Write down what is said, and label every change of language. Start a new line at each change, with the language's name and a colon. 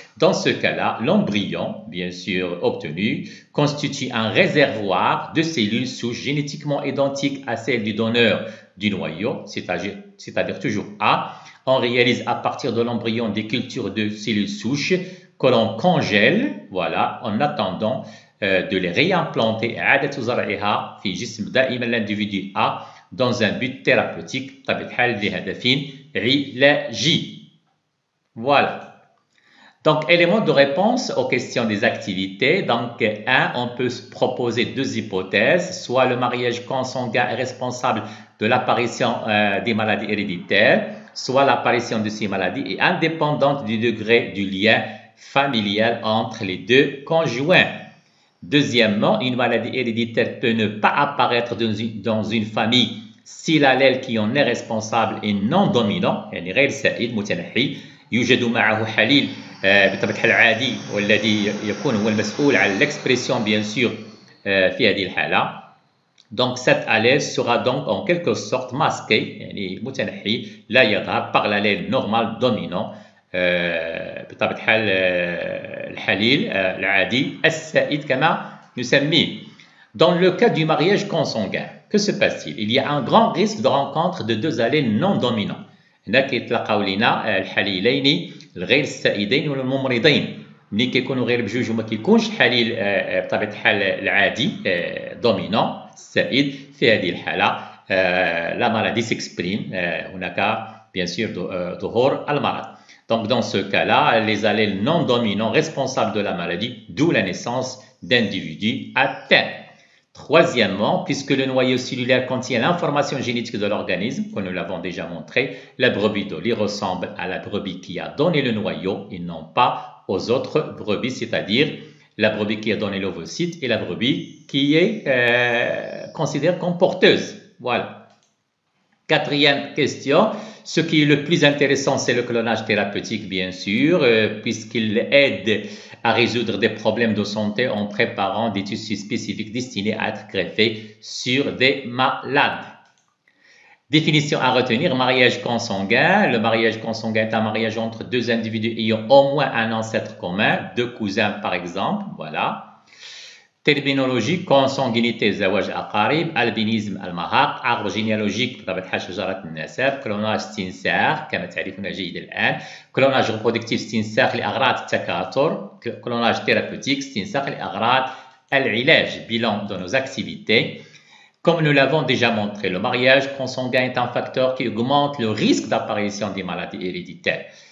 French: Dans ce cas-là, l'embryon, bien sûr obtenu, constitue un réservoir de cellules souches génétiquement identiques à celles du donneur du noyau, c'est-à-dire toujours A. On réalise à partir de l'embryon des cultures de cellules souches que l'on congèle, voilà, en attendant de les réimplanter l'individu A dans un but thérapeutique.
Arabic: بطبيعة الحال لهدف علاجي.
French: Voilà. Donc, éléments de réponse aux questions des activités. Donc, 1, on peut proposer 2 hypothèses. Soit le mariage consanguin est responsable de l'apparition des maladies héréditaires, soit l'apparition de ces maladies est indépendante du degré du lien familial entre les deux conjoints. Deuxièmement, une maladie héréditaire peut ne pas apparaître dans une famille si l'allèle qui en est responsable est non dominant,
Arabic: يعني غير سائد متنحي. يوجد معه حليل بطبيعة الحال عادي والذي يكون هو المسؤول عن
French: l'expression bien sûr
Arabic: في هذه الحالة. Donc cet allèle sera donc en quelque sorte masqué يعني متنحي لا يظهر par l'allèle normal dominant بطبيعة الحال الحليل العادي السائد كما نسميه.
French: Dans le cas du mariage consanguin, que se passe-t-il? Il y a un grand risque de rencontre de 2 allèles non dominants.
Arabic: هنا كيتلاقاو لينا الحليلين الغير السائدين والممرضين. ملي كيكونوا غير بجوج وما كيكونش حليل بطبيعة الحال العادي دومينون السائد، في هذه الحالة لا
French: maladie s'exprime
Arabic: هناك bien sûr ظهور المرض.
French: Donc dans ce cas-là, les allèles non dominants responsables de la maladie, d'où la naissance d'individus atteints. Troisièmement, puisque le noyau cellulaire contient l'information génétique de l'organisme, comme nous l'avons déjà montré, la brebis de lait ressemble à la brebis qui a donné le noyau et non pas aux autres brebis, c'est-à-dire la brebis qui a donné l'ovocyte et la brebis qui est considérée comme porteuse. Voilà. Quatrième question, ce qui est le plus intéressant, c'est le clonage thérapeutique, bien sûr, puisqu'il aide à résoudre des problèmes de santé en préparant des tissus spécifiques destinés à être greffés sur des malades. Définition à retenir, mariage consanguin. Le mariage consanguin est un mariage entre 2 individus ayant au moins un ancêtre commun, 2 cousins par exemple, voilà.
Arabic: Terminologie, consanguinité, زواج أقارب, albinisme, المهاق, arbre généalogique, بطبيعة الحال شجرة النسب, كلوناج استنساخ كما تعرفون جيدا الآن, كلوناج reproductif استنساخ لأغراض التكاثر, كلوناج thérapeutique استنساخ لأغراض العلاج.
French: Bilan de nos activités. Comme nous l'avons déjà montré, le mariage consanguin est un facteur qui augmente le risque d'apparition des maladies héréditaires.